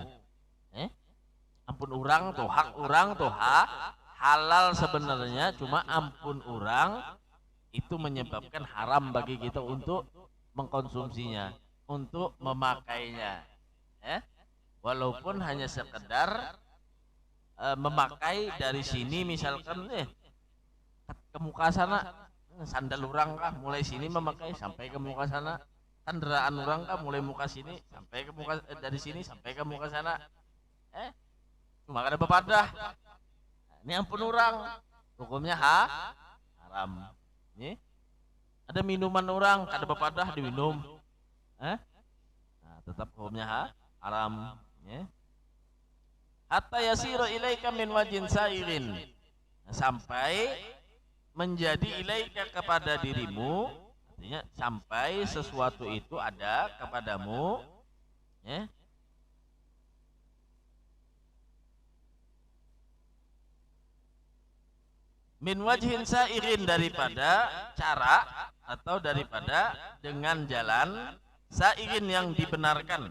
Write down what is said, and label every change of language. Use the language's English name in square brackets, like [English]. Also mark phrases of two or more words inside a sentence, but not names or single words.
[Banjar] Ampun orang tuh, [Indonesian] hak orang tuh halal sebenarnya, cuma ampun orang itu menyebabkan haram bagi kita untuk mengkonsumsinya, untuk memakainya. Walaupun hanya sekedar memakai dari sini, misalkan ke muka sana, sandal orang kah mulai sini memakai sampai ke muka sana, kendaraan orang kah mulai muka sini sampai ke muka, dari sini sampai ke muka sana, [Banjar] cuma ada bepadah, [Indonesian] ini [Banjar] ampun orang, [Indonesian] hukumnya haram. Ini ada minuman orang, [Banjar] ada bepadah [Indonesian] diminum, nah, tetap hukumnya haram. [Arabic] حتى يصير إليك من وجه سائر, [Indonesian] sampai menjadi ilaika, kepada dirimu, artinya sampai sesuatu itu ada kepadamu, [Arabic] من وجه سائر, [Indonesian] daripada cara atau daripada dengan jalan sa'irin yang dibenarkan.